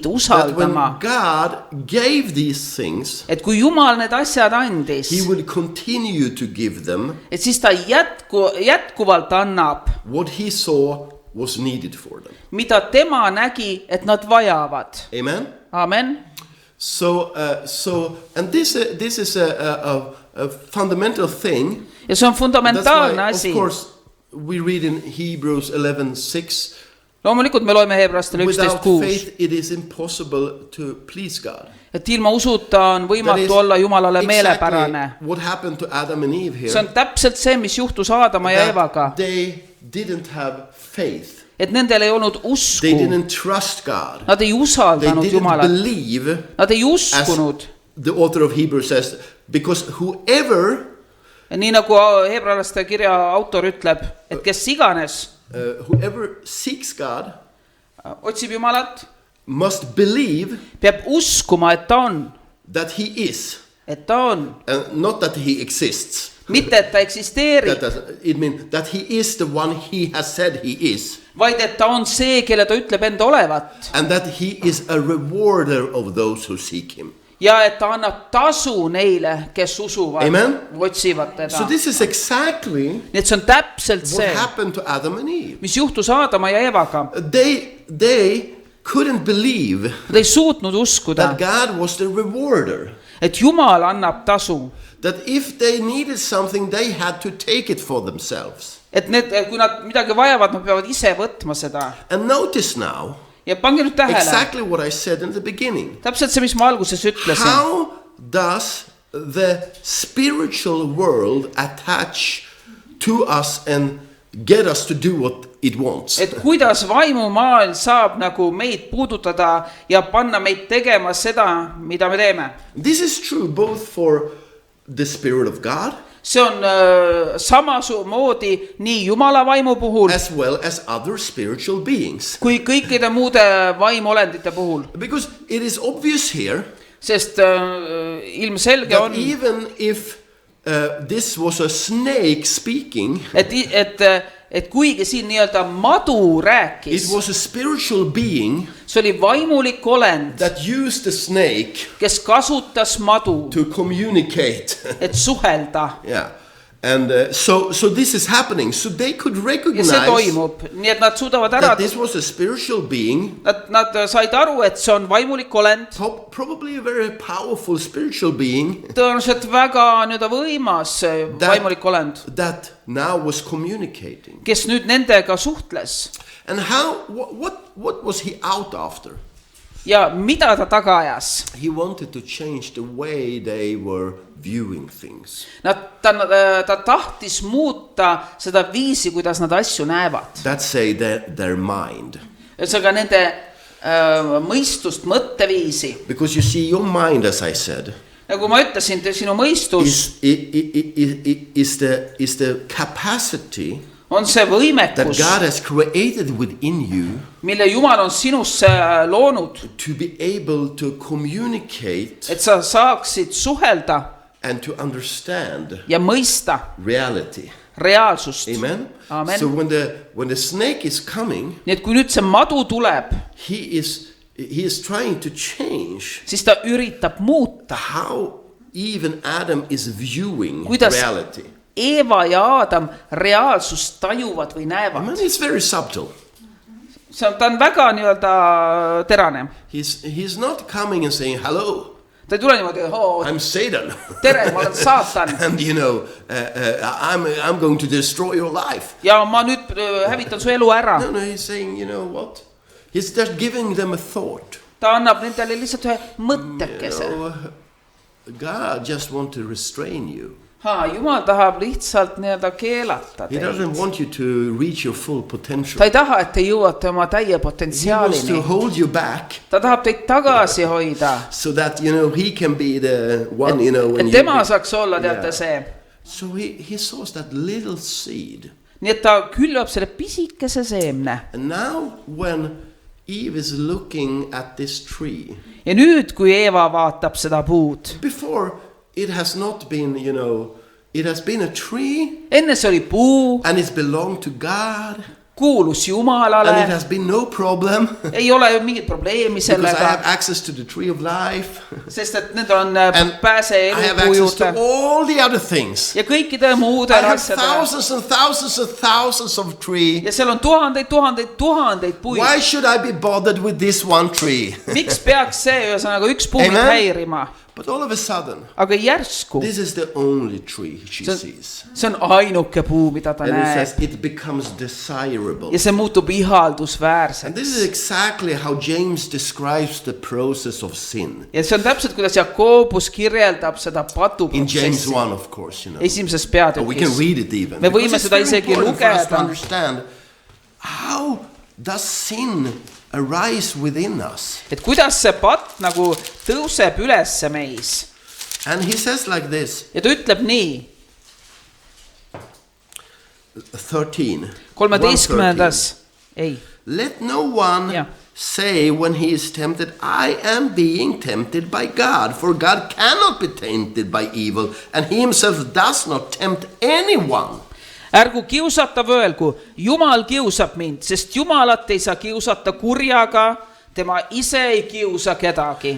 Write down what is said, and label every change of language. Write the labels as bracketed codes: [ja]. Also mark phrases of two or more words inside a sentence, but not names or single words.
[en] that when [et] usaldama, [en] God gave these things, [et] et kui Jumal need asjad andis, [en] he will continue to give them [et] et siis ta jätkuvalt annab, [en] what he saw was needed for them. [et] mida tema nägi, et nad vajavad. [en] Amen? [et] Amen. [en] And this is a fundamental thing. [et] Ja see on [en] That's [et] fundamentaalne [en] why, [et] asi. [en] of course, we read in Hebrews 11:6. [et] Loomulikult me loeme Hebrastele [en] Without [et] 11:6, [en] faith, it is impossible to please God. [et] et ilma usuta on [en] That [et] võimatu [en] is [et] olla Jumalale meelepärane. [en] exactly what happened to Adam and Eve here. [et] See on täpselt see, mis juhtus Aadama ja [en] That [et] Evaga. [en] they didn't have faith. [et] Et nendel ei olnud [en] They [et] usku. [en] didn't trust God. [et] Nad ei [en] They [et] usaldanud [en] didn't [et] Jumalat. [en] believe, [et] Nad ei [en] as [et] uskunud. [en] the author of Hebrews says, because whoever [et] Nii nagu Hebralaste kirja autor ütleb, et kes iganes [en] seeks God [et] otsib Jumalat, [en] must believe [et] peab uskuma, et ta on. [en] that he is, [et] Et ta on. [en] and not that he exists. [et] Mitte, et ta eksisteerib, [en] It means that he is the one he has said he is, [et] vaid et ta on see, kelle ta ütleb enda olevat. [en] and that he is a rewarder of those who seek him. [et] Ja et ta annab tasu neile, kes usuvad, [en] Amen. [et] otsivad [en] So [et] teda. [en] this is exactly [et] Nii et see on täpselt [en] what [et] see, [en] happened to Adam and Eve. [et] mis juhtus Aadama ja Evaga. [en] They couldn't believe [et] Nad ei suutnud uskuda, [en] that God was the rewarder. [et] et Jumal annab tasu. [en] That if they needed something, they had to take it for themselves. [et] Et kui nad midagi vajavad, nad peavad ise võtma seda. [en] And notice now [et] Ja pange nüüd tähele, [en] exactly what I said in the beginning. [et] täpselt see, mis ma alguses ütlesin. [en] How does the spiritual world attach to us and get us to do what it wants? [et] Et kuidas vaimumaailm saab nagu meid puudutada ja panna meid tegema seda, mida me teeme. [en] This is true both for the Spirit of God [et] See on samamoodi nii Jumala vaimu puhul [en] as well as other spiritual beings. [et] kui kõikide muude vaimolendite puhul. [en] Because it is obvious here [et] Sest ilmselge [en] that [et] on, [en] even if this was a snake speaking, [et] et kuigi siin nii-öelda madu [en] it [et] rääkis, [en] was a spiritual being [et] see oli vaimulik olend, [en] that used the snake [et] kes kasutas madu, [en] to communicate. [et] et suhelda. [en] Yeah. And so this is happening. So they could [et] Ja [en] recognize [et] see toimub, nii et nad suudavad ära, [en] that this was a spiritual being, [et] nad said aru, et see on vaimulik olend, [en] probably a very powerful spiritual being [et] tõenäoliselt väga nii-öelda võimas vaimulik olend, [en] that now was communicating. [et] kes nüüd nendega suhtles. [en] And what was he out after? [et] Ja mida ta taga ajas? [en] He wanted to change the way they were viewing things. [et] Ta tahtis muuta seda viisi, kuidas nad asju näevad. [en] That's say their mind. [et] Ühesõnaga nende mõistust, mõtteviisi. [en] Because you see, your mind, as I said, [et] Nagu ma ütlesin, sinu mõistus [en] is the capacity [et] on see [en] that [et] võimekus, [en] God has created within you [et] mille Jumal on sinusse loonud, [en] to be able to communicate [et] et sa saaksid suhelda [en] and to understand [et] ja mõista [en] reality. [et] reaalsust. [en] Amen. [et] Amen. [en] So when the snake is coming, [et] Nii et kui nüüd see madu tuleb, [en] he is trying to change [et] siis ta üritab muuta, [en] how even Adam is viewing [et] Kuidas- [en] reality. [et] Eeva ja Aadam reaalsust tajuvad või [en] I [et] näevad. [en] mean, it's very subtle. [et] Ta on väga nii-öelda terane. [en] He's not coming and saying hello. [et] ta ei tule niimoodi, [en] I'm Satan. [et] tere, ma olen saatan [en] And I'm going to destroy your life. [et] ja ma nüüd hävitan su elu ära. [en] No, he's saying, you know what? He's just giving them a thought. [et] Ta annab nendele lihtsalt ühe mõttekese. [en] God just want to restrain you. [et] Jumal tahab lihtsalt nii-öelda keelata [en] He [et] teid. [en] doesn't want you to reach your full potential. [et] Ta ei taha, et te jõuate oma täie [en] He wants to [et] potentsiaalini. [en] hold you back [et] Ta tahab teid tagasi hoida. [en] so that, he can be the one, when [et] Et tema saaks olla, teate see. [en] So he sows that little seed. [et] Nii et ta külvab selle pisikese seemne. [en] And now when Eve is looking at this tree, [et] Ja nüüd, kui Eeva vaatab seda puud, [en] before it has not been, it has been a tree [et] enne see oli puu, [en] and it's belonged to God [et] kuulus [en] and it [et] Jumalale, [en] has been no problem [et] ei ole ju mingit probleemi [en] because I have [et] sellega, [en] access to the tree of life [et] sest et need on [en] and [et] pääse [en] I have [et] elupuu [en] access to [et] juurde [en] all the other things. [et] ja kõikide [en] I [et] muudele [en] have [et] asjadele. [en] thousands and thousands and thousands of trees. [et] Ja seal on tuhandeid puid. [en] Why should I be bothered with this one tree? [et] Miks peaks see ühesõnaga üks puu mind [en] Amen. [et] häirima? [en] But all of a sudden, [et] Aga järsku, [en] this is the only tree she sees. [et] see on ainuke puu, mida ta [en] And it [et] näeb. [en] says it becomes desirable. [et] Ja see muutub ihaldusväärseks. [en] And this is exactly how James describes the process of sin. [et] Ja see on täpselt, kuidas Jakobus kirjeldab seda [en] In James [et] patuprotsessi. [en] 1, of course, [et] Esimeses [en] We can [et] peatükis. [en] read it even. [et] Me võime [en] Because it's [et] seda [en] very [et] isegi [en] important for us to [et] lugeda. [en] understand how does sin arise within us. [et] Et kuidas see patt nagu tõuseb ülesse meis. [en] And he says like this, [et] Ja ta ütleb nii, [en] 13. [et] 13. Ei. [en] Let no one Yeah. say when he is tempted, I am being tempted by God, for God cannot be tempted by evil, and he himself does not tempt anyone. [et] Ärgu kiusatav öelgu, Jumal kiusab mind, sest Jumalat ei saa kiusata kurjaga, tema ise ei kiusa kedagi.